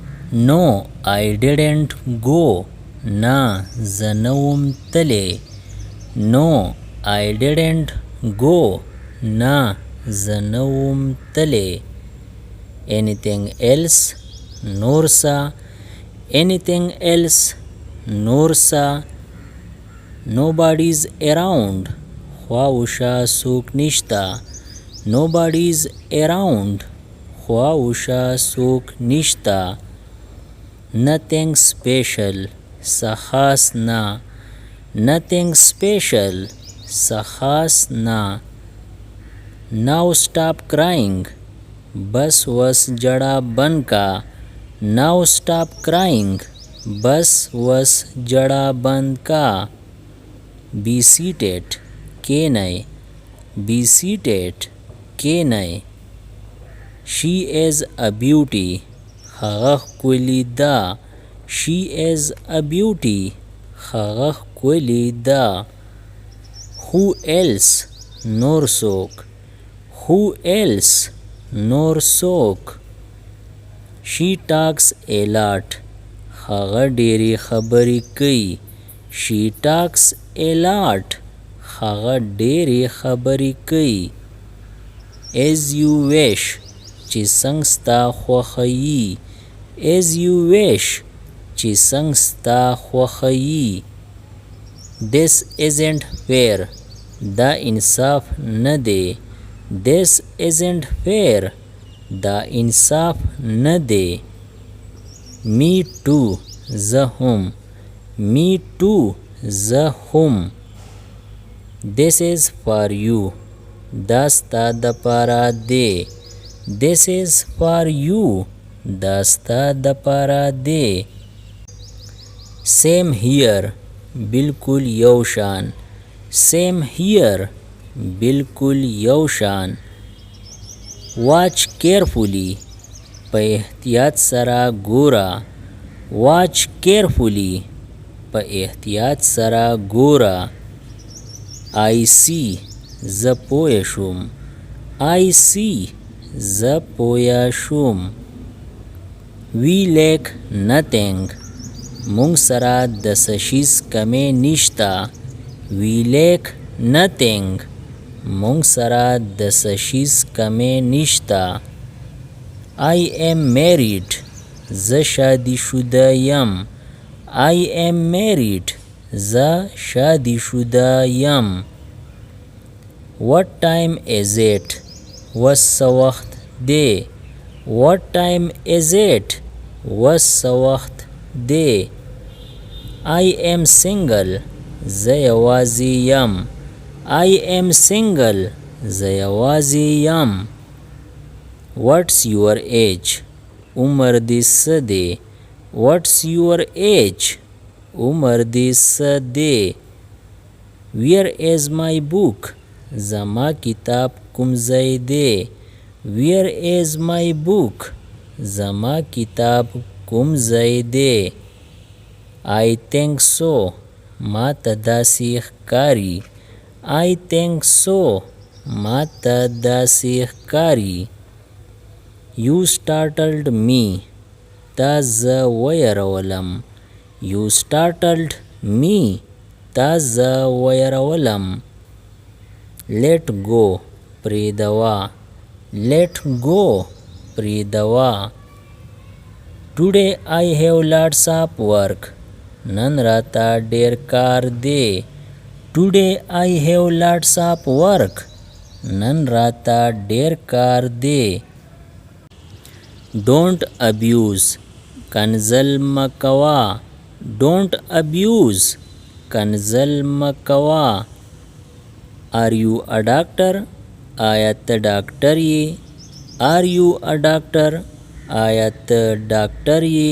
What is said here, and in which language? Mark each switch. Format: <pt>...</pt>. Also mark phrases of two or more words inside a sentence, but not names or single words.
<en>No, I didn't go.</en> <ps>نه زه نه وم تلی.</ps> <en>No, I didn't go.</en> <ps>نه زه نه وم تلی.</ps> <en>Anything else?</en> <ps>نور څه.</ps> <en>Anything else?</en> <ps>نور څه.</ps> <en>Nobody's around.</en> <ps>خوا وشا څوک نشته.</ps> <en>Nobody's around.</en> <ps>خوا وشا څوک نشته.</ps> <en>Nothing special.</en> <ps>څه خاص نه.</ps> <en>Nothing special.</en> <ps>څه خاص نه.</ps> <en>Now stop crying.</en> <ps>بس وس جڑا بند کا.</ps> <en>Now stop crying.</en> <ps>بس وس جڑا بند کا.</ps> <en>Be seated. کینئ. Be seated. کینئ. She is a beauty.</en> <ps>هغه ښکلې ده.</ps> <en>She is a beauty.</en> <ps>هغه ښکلې ده.</ps> <en>Who else?</en> <ps>نور څوک.</ps> <en>Who else?</en> <ps>نور څوک.</ps> <en>She talks a lot.</en> <ps>هغه ډېرې خبرې کوي.</ps> <en>She talks a lot.</en> <ps>هغه ډېرې خبرې کوي.</ps> <en>As you wish.</en> <ps>چې څنګه ستا خوښه وي.</ps> <en>As you wish.</en> <ps>چې څنګه ستا خوښه وي.</ps> <en>This isn't fair.</en> <ps>دا انصاف نه دی.</ps> <en>This isn't fair.</en> <ps>دا انصاف نه دی.</ps> <en>Me too.</en> <ps>زه هم.</ps> <en>Me too.</en> <ps>زه هم.</ps> <en>This is for you.</en> <ps>دا ستا دپاره دی.</ps> <en>This is for you.</en> <ps>دا ستا دپاره دی.</ps> <en>Same here.</en> <ps>بالکل یو شان.</ps> <en>Same here.</en> <ps>بالکل یو شان.</ps> <en>Watch carefully.</en> <ps>په احتیاط سره ګوره.</ps> <en>Watch carefully.</en> <ps>په احتیاط سره ګوره.</ps> <en>I see.</en> <ps>زه پوه شوم.</ps> <en>I see.</en> <ps>زه پوه شوم.</ps> <en>We lack nothing.</en> <ps>مونږ سره د څه شیز کمی نشته.</ps> <en>We lack nothing.</en> <ps>مونږ سره د څه شیز کمی نشته.</ps> <en>I am married.</en> <ps>زه شادي شده یم.</ps> <en>I am married.</en> <ps>زه شادي شده یم.</ps> <en>What time is it?</en> <ps>وس څه وخت دی.</ps> <en>What time is it?</en> <ps>وس څه وخت دی.</ps> <en>I am single.</en> <ps>زه یوازې یم.</ps> <en>I am single.</en> <ps>زه یوازې یم.</ps> <en>What's your age?</en> <ps>عمر دې څه دی.</ps> <en>What's your age?</en> <ps>عمر دې څه دی.</ps> <en>Where is my book?</en> <ps>زما کتاب کوم ځای دی.</ps> <en>Where is my book?</en> <ps>زما کتاب کوم ځای دی.</ps> <en>I think so.</en> <ps>ما ته داسې ښکاري.</ps> <en>I think so.</en> <ps>ما ته داسې ښکاري.</ps> <en>You startled me.</en> <ps>تا زه ویرولم.</ps> <en>You startled me.</en> <ps>تا زه ویرولم.</ps> <en>Let go. پریدوا. Let go.</en> <ps>پریدوا.</ps> <en>Today I have lots of work.</en> <ps>نن راته ډېر کار دی.</ps> <en>Today I have lots of work.</en> <ps>نن راته ډېر کار دی.</ps> <en>Don't abuse.</en> <ps>کنځل مه کوه.</ps> <en>Don't abuse.</en> <ps>کنځل مه کوه.</ps> <en>Are you a doctor?</en> <ps>آیا ته ډاکټر یې.</ps> <en>Are you a doctor?</en> <ps>آیا ته ډاکټر یې.</ps>